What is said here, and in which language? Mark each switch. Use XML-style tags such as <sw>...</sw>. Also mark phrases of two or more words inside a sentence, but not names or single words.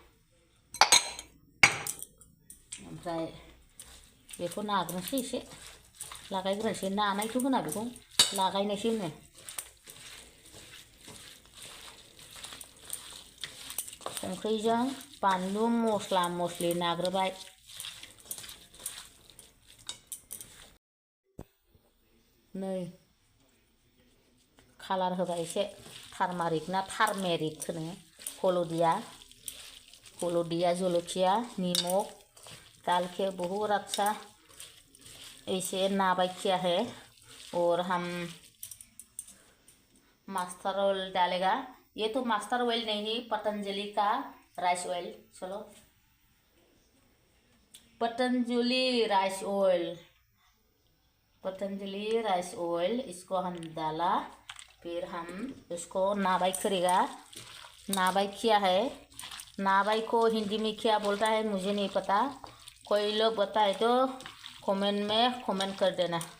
<brx>ओमफ्राय बेखौ नाग्रोनोसै एसे लागायग्रोनोसै नानायथ' होना बेखौ लागायनायसो होनो संख्रिजों बानलु मस्ला मस्लि नाग्रोबाय नै कालार होबाय एसे टारमारिक ना टारमेरिक होनो</brx> <hi>हलदिया जलखिया निमक डाल के बहुत अच्छा ऐसे नाबाई किया है और हम मास्टर ऑयल डालेगा ये तो मास्टर ऑयल नहीं पतंजलि का राइस ऑयल चलो पतंजलि राइस ऑयल इसको हम डाला फिर हम इसको नाबाई करेगा नाबाई किया है नाबाई को हिंदी में क्या बोलता है मुझे नहीं पता कोई लोग बताए तो कमेंट में कमेंट कर देना</hi>